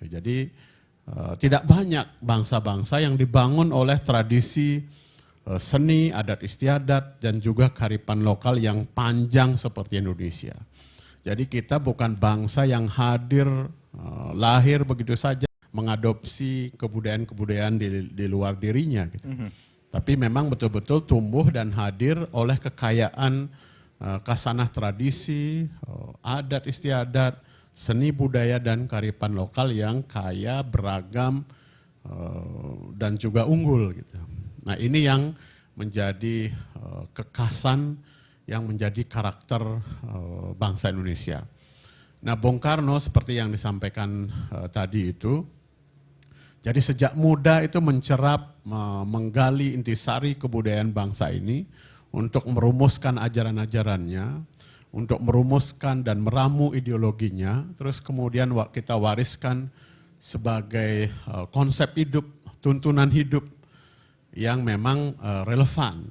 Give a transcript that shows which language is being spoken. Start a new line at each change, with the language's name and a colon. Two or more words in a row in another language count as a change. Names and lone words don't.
Indonesian: Jadi tidak banyak bangsa-bangsa yang dibangun oleh tradisi seni, adat istiadat, dan juga kearifan lokal yang panjang seperti Indonesia. Jadi kita bukan bangsa yang hadir, lahir begitu saja, mengadopsi kebudayaan-kebudayaan di luar dirinya. Gitu. Tapi memang betul-betul tumbuh dan hadir oleh kekayaan kasanah tradisi, adat istiadat, seni budaya dan kearifan lokal yang kaya, beragam, dan juga unggul. Gitu. Nah ini yang menjadi kekhasan, yang menjadi karakter bangsa Indonesia. Nah Bung Karno seperti yang disampaikan tadi itu, jadi sejak muda itu mencerap, menggali intisari kebudayaan bangsa ini untuk merumuskan ajaran-ajarannya, untuk merumuskan dan meramu ideologinya, terus kemudian kita wariskan sebagai konsep hidup, tuntunan hidup yang memang relevan.